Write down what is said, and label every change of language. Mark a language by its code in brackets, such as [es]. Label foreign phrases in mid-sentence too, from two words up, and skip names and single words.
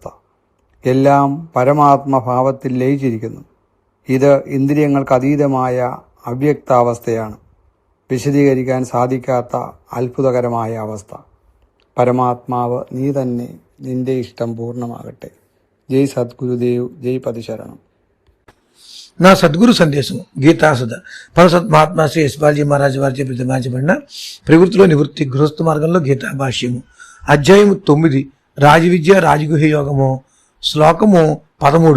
[ml] എല്ലാം പരമാത്മഭാവത്തിൽ ലയിച്ചിരിക്കുന്നു. ഇത് ഇന്ദ്രിയങ്ങൾക്ക് അതീതമായ അവ്യക്താവസ്ഥയാണ്. വിശദീകരിക്കാൻ സാധിക്കാത്ത അത്ഭുതകരമായ അവസ്ഥ. പരമാത്മാവ് നീ തന്നെ. നിന്റെ ഇഷ്ടം പൂർണ്ണമാകട്ടെ. ജയ് സദ്ഗുരുദേവ്. [te] జై పదిశరణం. నా సద్గురు సందేశం గీతాసుధ పరసత్ మహాత్మా శ్రీ యశ్పాల్జీ మహారాజ్ వారిచే ప్రతిపాదించబడిన ప్రవృత్తిలో నివృత్తి గృహస్థ మార్గంలో గీతా భాష్యము అధ్యాయము 9 రాజవిద్య రాజగుహ యోగము శ్లోకము 13.